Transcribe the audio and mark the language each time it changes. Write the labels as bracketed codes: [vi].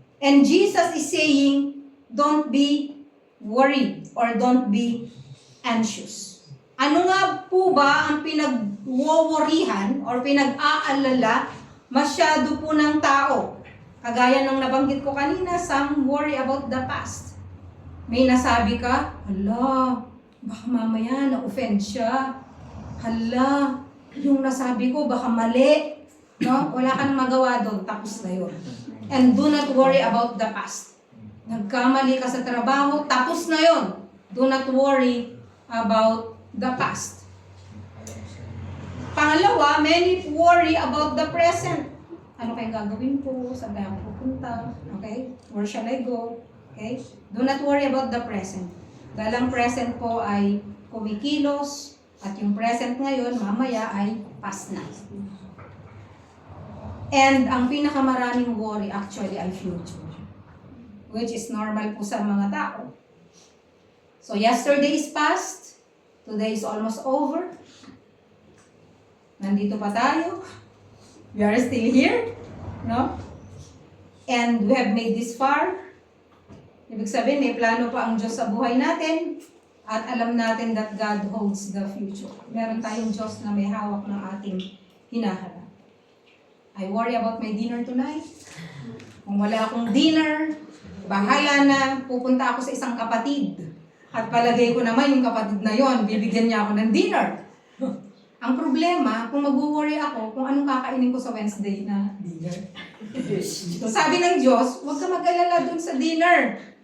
[en] And Jesus is saying, don't be worried or don't be anxious. [tl] Ano nga po ba ang pinag-worryhan or pinag-aalala masyado po ng tao? Kagaya ng nabanggit ko kanina, [en] some worry about the past. [tl] May nasabi ka, hala, baka mamaya na-offend siya. Hala, yung nasabi ko baka mali. No? Wala ka nang magawa doon, tapos na yun. [en] And do not worry about the past. [tl] Nagkamali ka sa trabaho, tapos na yun. [en] Do not worry about the past. [tl] Pangalawa, [en] many worry about the present. [tl] Ano kayong gagawin ko? Saan kaya ako pupunta? Okay? [en] Where shall I go? [tl] Okay? [en] Do not worry about the present. [tl] Dahil ang present po ay kumikilos at yung present ngayon, mamaya ay past na. And ang pinakamaraming worry actually ay future. [en] Which is normal [tl] po sa mga tao. [en] So yesterday is past. Today is almost over. [tl] Nandito pa tayo. [en] We are still here. No? And we have made this far. [tl] Ibig sabihin, may plano pa ang Diyos sa buhay natin. At alam natin [en] that God holds the future. [tl] Meron tayong Diyos na may hawak ng ating hinaharap. [en] I worry about my dinner tonight. [tl] Kung wala akong dinner, bahala na, pupunta ako sa isang kapatid. At palagay ko naman yung kapatid na yon, bibigyan niya ako ng dinner. Ang problema, kung mag-worry ako kung anong kakainin ko sa Wednesday na dinner. So, sabi ng Diyos, huwag ka mag-alala dun sa dinner.